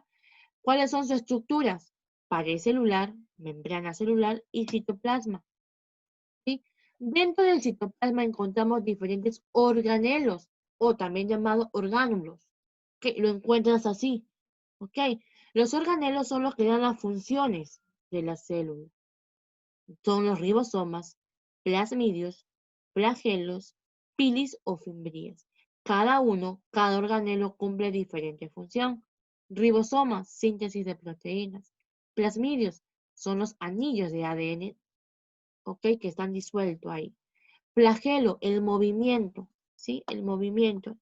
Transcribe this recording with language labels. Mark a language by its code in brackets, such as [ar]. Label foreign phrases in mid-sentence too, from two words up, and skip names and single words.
[es] ¿Cuáles son sus estructuras? Pared celular, membrana celular y citoplasma, ¿sí? Dentro del citoplasma encontramos diferentes organelos, o también llamados orgánulos, que lo encuentras así, ¿ok? Los organelos son los que dan las funciones de la célula. Son los ribosomas, plasmidios, flagelos, pilis o fimbrias. Cada organelo cumple diferente función. Ribosomas, síntesis de proteínas. Plasmidios son los anillos de ADN, ¿ok? Que están disueltos ahí. Flagelo, el movimiento, ¿sí? El movimiento.